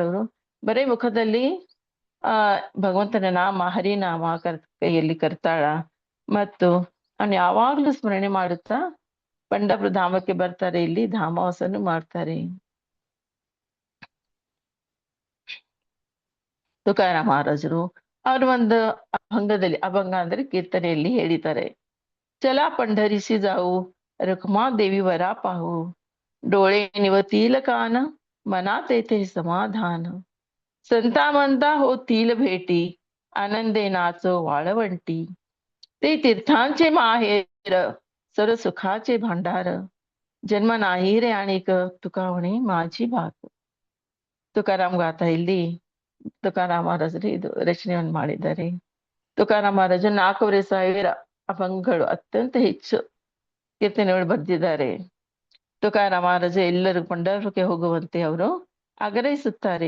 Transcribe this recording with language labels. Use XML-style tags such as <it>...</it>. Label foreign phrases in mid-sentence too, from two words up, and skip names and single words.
<kn>ಅವರು ಬರೇ ಮುಖದಲ್ಲಿ ಭಗವಂತನ ನಾಮ, ಹರಿನಾಮ ಕೈಯಲ್ಲಿ ಕರ್ತಾಳ ಮತ್ತು ಅವನು ಯಾವಾಗ್ಲೂ ಸ್ಮರಣೆ ಮಾಡುತ್ತಾ ಪಂಡರಪುರ ಧಾಮಕ್ಕೆ ಬರ್ತಾರೆ. ಇಲ್ಲಿ ಧಾಮವಾಸನು ಮಾಡ್ತಾರೆ. ತುಕಾರಾಮ ಮಹಾರಾಜರು ಅವರು ಒಂದು ಅಭಂಗ ಅಂದ್ರೆ ಕೀರ್ತನೆಯಲ್ಲಿ ಹೇಳಿದ್ದಾರೆ.</kn> <mr>ಚಲಾ पंढरीसी जाऊ रखमा देवी वरा पाहू डोळे निवतील कान मनात येथे समाधान संता म्हणता होतील भेटी आनंदे नाचो वाळवंटी ते तीर्थांचे माहेर सर सुखाचे भांडार जन्म नाही रे आणिक तुकावणे माझी बात.</mr> <kn>ತುಕಾರಾಮ್ ಗಾಥಾ ಇಲ್ಲಿ ತುಕಾರಾಮ ಮಹಾರಾಜರು ಇದು ರಚನೆಯನ್ನು ಮಾಡಿದ್ದಾರೆ. ತುಕಾರಾಮ ಮಹಾರಾಜರು 4,500 ಅಭಂಗಗಳು ಅತ್ಯಂತ ಹೆಚ್ಚು ಕೀರ್ತನೆಗಳು ಬರೆದಿದ್ದಾರೆ. ತುಕಾರಾಮ ಮಹಾರಾಜ ಎಲ್ಲರಿಗೂ ಪಂಢರಪುರಕ್ಕೆ ಹೋಗುವಂತೆ ಅವರು ಆಗ್ರಹಿಸುತ್ತಾರೆ.</kn>